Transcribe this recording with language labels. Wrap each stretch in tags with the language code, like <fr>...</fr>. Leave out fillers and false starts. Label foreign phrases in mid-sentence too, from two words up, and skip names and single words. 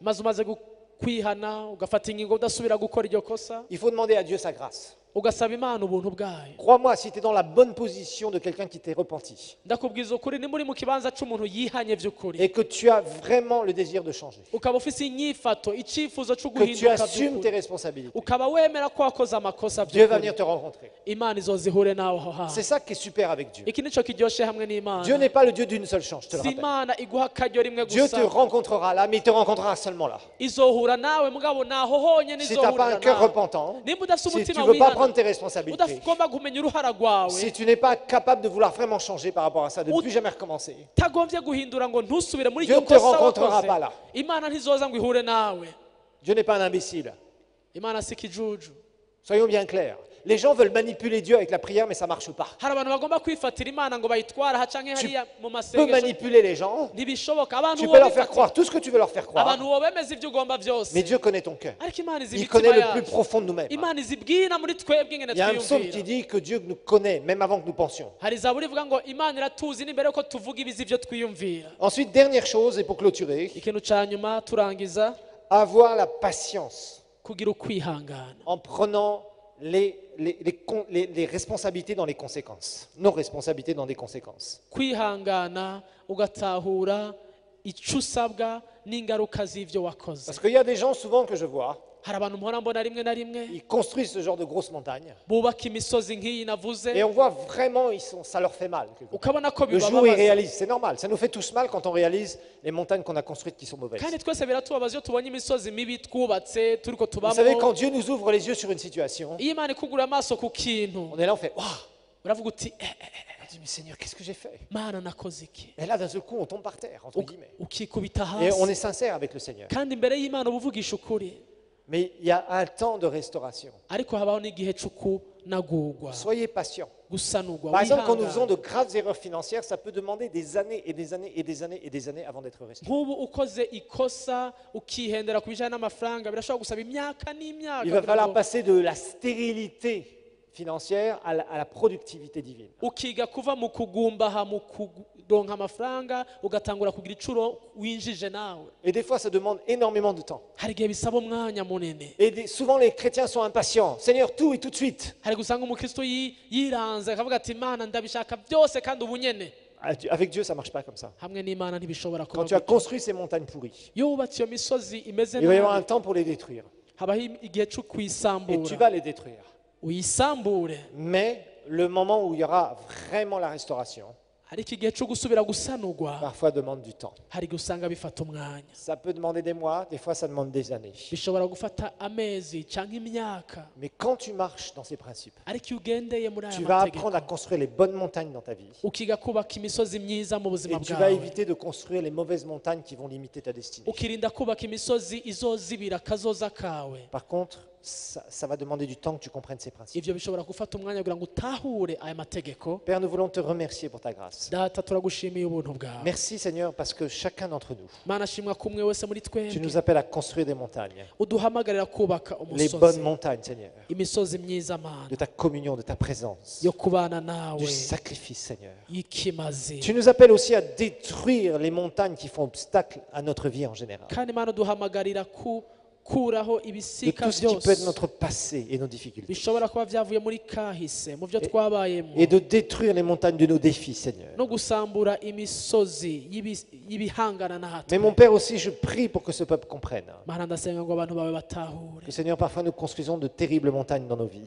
<rn>maze umaze kwihana ugafata ingingo udasubira gukora iryo kosa,</rn> <fr>il faut demander à Dieu sa grâce.</fr> <rn>ugasaba Imana ubuntu bwayo.</rn> <fr>Crois-moi, si tu es dans la bonne position de quelqu'un qui t'est repenti</fr> <rn>Ndakubwiza ukuri, nimba uri mu kibanza c'umuntu yihanye vy'ukuri,</rn> <fr>et que tu as vraiment le désir de changer,</fr> <rn>ukaba ufise inyifato, icifuzo co</rn> <fr>que tu</fr> <rn>guhinduka</rn> <fr>assumes tes</fr> <rn>vy'ukuri,</rn> <fr>responsabilités,</fr> <rn>ukaba wemera ko wakoze amakosa</rn> <fr>Dieu va</fr> <rn>vy'ukuri,</rn> <fr>venir te rencontrer.</fr> <rn>Imana izozihure nawe aho</rn> <fr>C'est</fr> <rn>hantu.</rn> <fr>ça qui est super avec Dieu.</fr> <rn>Iki nico kiryoshe hamwe n'Imana.</rn> <fr>Dieu n'est pas le Dieu d'une seule chance, je te le Si rappelle.</fr> <rn>Imana iguha akaryo rimwe</rn> <fr>Dieu te</fr> <rn>gusa,</rn> <fr>rencontrera là, mais il te rencontrera seulement là.</fr> <rn>izohura nawe mugabo naho honyene</rn> <fr>Si tu n'as pas un</fr> <rn>izohurira</rn> <fr>cœur</fr> <rn>nawe.</rn> <fr>repentant,</fr> <rn>Nimba udafise</rn> <fr>si tu</fr> <rn>umutima</rn> <fr>ne veux pas</fr> <rn>wihana,</rn> <fr>prendre tes responsabilités,</fr> <rn>udagomba kumenya uruhara rwawe,</rn> <fr>si tu n'es pas capable de vouloir vraiment changer par rapport à ça, de ne plus jamais recommencer,</fr> <rn>utagombye guhindura ngo ntusubire muri</rn> <fr>Dieu</fr> <rn>iryo</rn> <fr>ne te</fr> <rn>kosa</rn> <fr>rencontrera</fr> <rn>wakoze,</rn> <fr>pas là.</fr> <rn>Imana ntizoza ngo ihure nawe.</rn> <fr>Dieu n'est pas un imbécile.</fr> <rn>Imana si ikijuju.</rn> <fr>Soyons bien clairs. Les gens veulent manipuler Dieu avec la prière, mais ça ne marche pas.</fr> <rn>Hari abantu bagomba kwifatira Imana ngo bayitwara canke hariya mu</rn> <fr>Tu peux</fr> <rn>masengesho,</rn> <fr>manipuler les gens,</fr> <rn>ntibishoboka. Abantu</rn> <fr>tu peux leur faire</fr> <rn>wobifatira,</rn> <fr>croire tout ce que tu veux leur faire croire,</fr> <rn>abantu wobemeza ivyo ugomba vyose,</rn> <fr>mais Dieu connaît ton cœur.</fr> <rn>ariko Imana izi</rn> <fr>Il</fr> <rn>imitima</rn> <fr>connaît le plus</fr> <rn>yacu.</rn> <fr>profond de nous-mêmes.</fr> <rn>Imana izibwira muri twebwe ingene</rn> <fr>Il y a un psaume qui</fr> <rn>twiyumvira.</rn> <fr>dit que Dieu nous connaît, même avant que nous pensions.</fr> <rn>Hari zaburi ivuga ngo Imana iratuzi n'imbere yuko tuvuga ibizi ivyo twiyumvira.</rn> <fr>Ensuite, dernière chose, et pour clôturer,</fr> <rn>Ikintu ca nyuma turangiza,</rn> <fr>avoir la patience</fr> <rn>kugira ukwihangana</rn> <fr>en prenant les responsabilités dans les conséquences, nos responsabilités dans des conséquences.</fr> <rn>kwihangana ugatahura icyo usabwa n'ingaruka z'ibyo wakoze.</rn> <fr>Parce qu'il y a des gens souvent que je vois,</fr> <rn>hari abantu mpora mbona rimwe na rimwe</rn> <fr>ils construisent ce genre de grosses montagnes</fr> <rn>bubaka imisozi nk'iyi</rn> <fr>et</fr> <rn>navuze,</rn> <fr>on voit vraiment ça leur fait mal.</fr> <rn>ukabona ko</rn> <fr>Le jour où ils</fr> <rn>bibabaza,</rn> <fr>réalisent, c'est normal, ça nous fait tous mal quand on réalise les montagnes qu'on a construites qui sont mauvaises.</fr> <rn>kandi twese biratubabaza iyo tubonye imisozi mibi twubatse turiko</rn> <fr>Vous savez,</fr> <rn>tubamo.</rn> <fr>quand Dieu nous ouvre les yeux sur une situation,</fr> <rn>Iyo Imana ikugura amaso ku kintu</rn> <fr>on est là, on fait, waouh,</fr> <rn>uravuga uti</rn> <fr>on dit, mais Seigneur, qu'est-ce que j'ai fait?</fr> <rn>Mana nakoze iki,</rn> <fr>Et là, d'un seul coup, on tombe par terre, entre guillemets.</fr> <rn>ukikubita</rn> <fr>Et on</fr> <rn>hasi,</rn> <fr>est sincère avec le Seigneur.</fr> <rn>kandi imbere y'Imana uba uvugisha ukuri,</rn> <fr>Mais il y a un temps de restauration.</fr> <rn>ariko habaho n'igihe cyo kunagurwa,</rn> <fr>Soyez patients.</fr> <rn>gusanurwa,</rn> <fr>Par exemple, quand nous faisons</fr> <rn>wihangana.</rn> <fr>de graves erreurs financières, ça peut demander des années et des années et des années et des années avant d'être restauré.</fr> <rn>nk'ubu ukoze ikosa ukihendera ku bijyanye n'amafaranga birashobora gusaba imyaka n'imyaka</rn> <fr>Il va</fr> <rn>kugira</rn> <fr>falloir</fr> <rn>ngo</rn> <fr>passer de la stérilité financière à la productivité divine.</fr> <rn>ukiga kuva mu kugumbaha mu kuronka amafaranga ugatangura kugira icuro winjije nawe.</rn> <fr>Et des fois, ça demande énormément de temps.</fr> <rn>Hari igihe bisaba umwanya munini,</rn> <fr>Et souvent, les chrétiens sont impatients. Seigneur, tout et tout de suite.</fr> <rn>hari gusanga umukristo yiranze akavuga ati Imana ndabishaka byose kandi ubu nyene.</rn> <fr>Avec Dieu, ça ne marche pas comme ça.</fr> <rn>Hamwe n'Imana ntibishobora kuba</rn> <fr>Quand tu as</fr> <rn>gutyo.</rn> <fr>construit ces montagnes pourries,</fr> <rn>Iyo wubatse iyo misozi imeze</rn> <fr>il va y avoir un</fr> <rn>nabi</rn> <fr>temps pour les détruire.</fr> <rn>habaho igihe cyo</rn> <fr>Et tu</fr> <rn>kuyisambura,</rn> <fr>vas les détruire.</fr> <rn>uyisambure,</rn> <fr>Mais le moment où il y aura vraiment la restauration,</fr> <rn>ariko igihe cyo gusubira gusanurwa</rn> <fr>parfois demande du temps.</fr> <rn>hari igihe usanga bifata umwanya,</rn> <fr>Ça peut demander des mois, des fois ça demande des années.</fr> <rn>bishobora gufata amezi cyangwa imyaka,</rn> <fr>Mais quand tu marches dans ces principes,</fr> <rn>ariko iyo ugendeye muri aya</rn> <fr>tu vas</fr> <rn>mategeko</rn> <fr>apprendre à construire les bonnes montagnes dans ta vie.</fr> <rn>ukiga kubaka imisozi myiza mu buzima</rn> <fr>Et tu vas</fr> <rn>bwawe,</rn> <fr>éviter de construire les mauvaises montagnes qui vont limiter ta destinée.</fr> <rn>ukirinda kubaka imisozi izozibira akazoza kawe.</rn> <fr>Par contre, ça va demander du temps que tu comprennes ces principes.</fr> <rn>Ivyo bishobora gufata umwanya kugira ngo utahure aya mategeko.</rn> <fr>Père, nous voulons te remercier pour ta grâce.</fr> <rn>Data turagushimiye ubuntu bwawe.</rn> <fr>Merci Seigneur parce que chacun d'entre nous,</fr> <rn>Mana shimwa kumwe wese muri</rn> <fr>tu</fr> <rn>twebwe</rn> <fr>nous appelles à construire des montagnes.</fr> <rn>uduhamagarira kubaka</rn> <fr>Les bonnes</fr> <rn>umusozi,</rn> <fr>montagnes Seigneur,</fr> <rn>imisozi myiza Mana</rn> <fr>de ta communion, de ta présence,</fr> <rn>yo kubana nawe</rn> <fr>du sacrifice Seigneur.</fr> <rn>y'ikimazi.</rn> <fr>Tu nous appelles aussi à détruire les montagnes qui font obstacle à notre vie en général.</fr> <rn>Kandi Mana uduhamagarira kuraho</rn> <fr>De</fr> <rn>ibisika</rn> <fr>tout ce qui peut être</fr> <rn>byose</rn> <fr>notre passé et nos difficultés.</fr> <rn>bishobora kuba byavuye muri kahise mu byo twabayemo,</rn> <fr>Et de détruire les montagnes de nos défis Seigneur.</fr> <rn>no gusambura imisozi y'ibihangana</rn> <fr>Mais mon</fr> <rn>natwe.</rn> <fr>Père aussi, je prie pour que ce peuple comprenne</fr> <rn>Mana ndasenga ngo abantu bawe batahure</rn> <fr>que Seigneur, parfois nous construisons de terribles montagnes dans nos vies</fr>